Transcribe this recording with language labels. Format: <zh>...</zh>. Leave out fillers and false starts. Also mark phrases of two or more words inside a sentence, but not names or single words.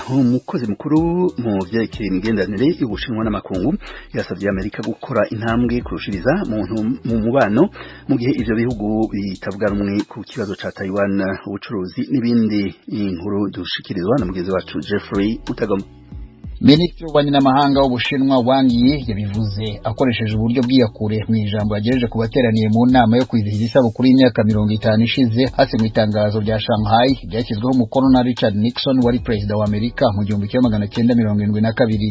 <rn>Umukozi mukuru mu vyerekeye imigenderanire y'Ubushinwa n'amakungu yasavye Amerika gukora intambwe kurushiriza mu mubano mu gihe ivyo bihugu bitavuga rumwe ku kibazo ca Taiwan, ubucuruzi n'ibindi. Inkuru dushikirizwa na mugenzi wacu Jeffrey Utagoma.</rn> <rw>Minisitiri w'ububanyi n'amahanga w'Ubushinwa Wang Yi yabivuze akoresheje uburyo bw'iyakure mu ijambo yagejeje ku bateraniye mu nama yo kwizihiza isabukuru y'imyaka 50 ishize hasi mu itangazo rya Shanghai ryashyizweho umukono na Richard Nixon wari perezida wa Amerika mu 1972.</rw>